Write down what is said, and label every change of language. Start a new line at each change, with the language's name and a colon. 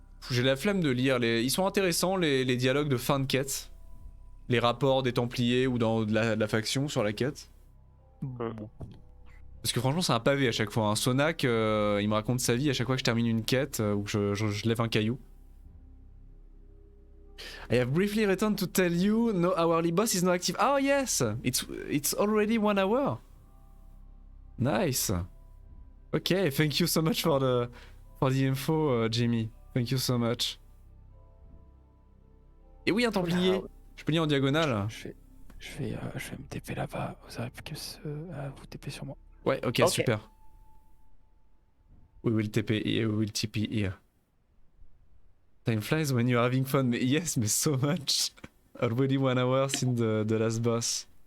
French: J'ai la flemme de lire les... Ils sont intéressants les dialogues de fin de quête. Les rapports des Templiers ou de la faction sur la quête. Parce que franchement c'est un pavé à chaque fois. Sonak, il me raconte sa vie à chaque fois que je termine une quête ou que je lève un caillou.
English: I have briefly returned to tell you no hourly boss is not active. Oh yes, it's already 1 hour. Nice. Okay, thank you so much for the info, Jamie. Thank you so much.
French: Et oui, un Templier. Je peux lire en diagonale. Je vais me TP là-bas. Vous avez plus qu'à vous TP sur moi. Ouais, ok, super.
English: We will TP here, we will TP here. Time flies when you're having fun.
French: Mais
English: yes, mais so much. Already 1 hour since the last boss.